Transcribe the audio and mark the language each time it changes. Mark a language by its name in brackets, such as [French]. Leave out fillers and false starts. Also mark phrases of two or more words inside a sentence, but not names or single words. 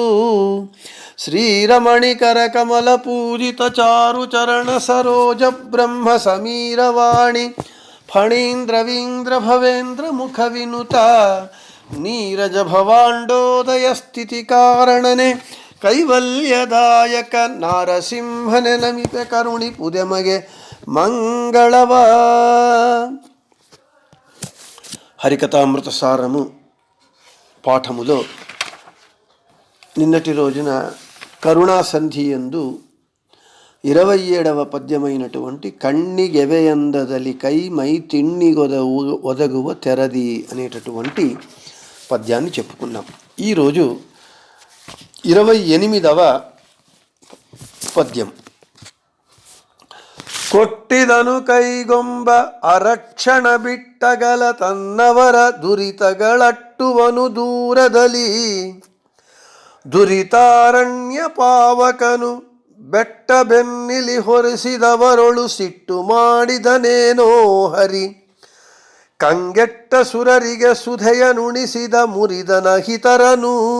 [Kannada] ಶ್ರೀರಮಣಿಕರ ಕಮಲ ಪೂಜಿತ ಚಾರು ಚರಣ ಸರೋಜ ಬ್ರಹ್ಮ ಸಮೀರವಾಣಿ ಫಣೀಂದ್ರವೀಂದ್ರ ಭವೇಂದ್ರ ಮುಖ ವಿನುತ ನೀರಜ ಭವಾಂಡೋದಯ ಸ್ಥಿತಿ ಕಾರಣನೆ ಕೈವಲ್ಯದಾಯಕ ನಾರಸಿಂಹನೆ ನಮಿಪೆ ಕರುಣಿ ಪುದೆಮಗೆ ಮಂಗಳವ. [Telugu] హరికథామృత సారము పాఠములో నిన్నటి రోజున కరుణాసంధి యందు 27వ పద్యమైనటువంటి [Kannada] ಕಣ್ಣಿಗೆವೆಯಂದದಲಿ ಕೈ ಮೈ ತಿಣ್ಣಿಗೊದ ಒದಗುವ ತೆರದಿ [Telugu] అనేటటువంటి పద్యాన్ని చెప్పుకున్నాం. ఈరోజు 28వ పద్యం. [Kannada] ಕೊಟ್ಟಿದನು ಕೈಗೊಂಬ ಅರಕ್ಷಣ ಬಿಟ್ಟಗಲ ತನ್ನವರ ದುರಿತಗಳಟ್ಟುವನು ದೂರದಲ್ಲಿ ದುರಿತಾರಣ್ಯ ಪಾವಕನು ಬೆಟ್ಟ ಬೆನ್ನಿಲಿ ಹೊರಿಸಿದವರೊಳು ಸಿಟ್ಟು ಮಾಡಿದನೇನೋ ಹರಿ ಕಂಗೆಟ್ಟ ಸುರರಿಗೆ ಸುಧೆಯ ನುಣಿಸಿದ ಮುರಿದನ ಹಿತರನು.